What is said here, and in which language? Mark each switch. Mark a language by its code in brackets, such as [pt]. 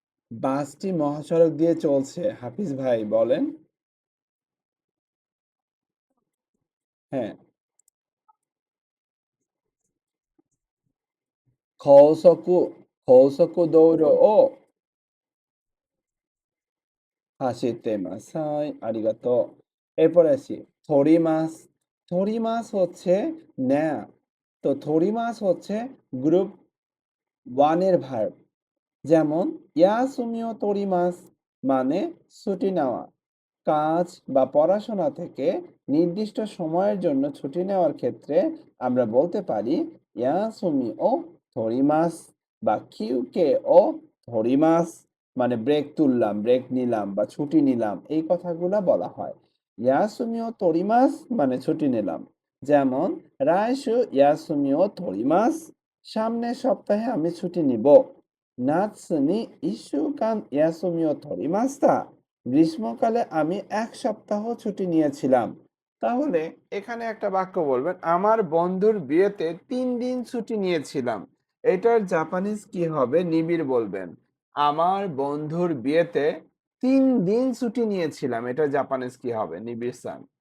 [bn] বাসটি মহাসড়ক দিয়ে চলছে, হাফিজ ভাই বলেন। হ্যাঁ, [ja] 高速、高速道路を走ってます。はい、ありがとう। এরপরে আসি। 取ります। [bn] 取りますহচ্ছে নেয়া। তো 取りますহচ্ছে গ্রুপ 1 এর ভার্ব। যেমন ইয়াসুমিও তোরিমাস মানে ছুটি নেওয়া। কাজ বা পড়াশোনা থেকে নির্দিষ্ট সময়ের জন্য ছুটি নেওয়ার ক্ষেত্রে আমরা বলতে পারি ইয়াসুমি ও তোরিমাস বা কিউকে ও তোরিমাস মানে ব্রেক তুললাম, ব্রেক নিলাম বা ছুটি নিলাম এই কথাগুলা বলা হয়। ইয়াসুমি ও তোরিমাস মানে ছুটি নিলাম। যেমন রাইসু ইয়াসুমি ও তোরিমাস সামনের সপ্তাহে আমি ছুটি নিব। [ja] 夏に1週間休みを取りました。 [bn] গ্রীষ্মকালে আমি ১ সপ্তাহ ছুটি নিয়েছিলাম। তাহলে এখানে একটা বাক্য বলবেন, আমার বন্ধুর বিয়েতে ৩ দিন ছুটি নিয়েছিলাম। এটার জাপানিজ কি হবে? নিবিড় বলবেন। আমার বন্ধুর বিয়েতে ৩ দিন ছুটি নিয়েছিলাম। এটার জাপানিজ কি হবে? নিবিড় সান।